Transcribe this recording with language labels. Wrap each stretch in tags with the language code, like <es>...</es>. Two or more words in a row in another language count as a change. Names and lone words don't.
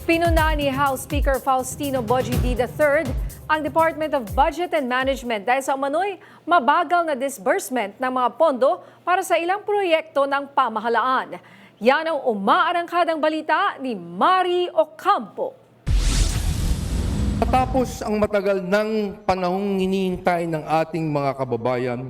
<tl>Pinuna ni House Speaker Faustino Bogie III ang Department of Budget and Management dahil sa umano'y mabagal na disbursement ng mga pondo para sa ilang proyekto ng pamahalaan. Yan ang umaarangkadang balita ni Mari Ocampo. Matapos ang matagal ng panahong hinihintay ng ating mga kababayan,</tl>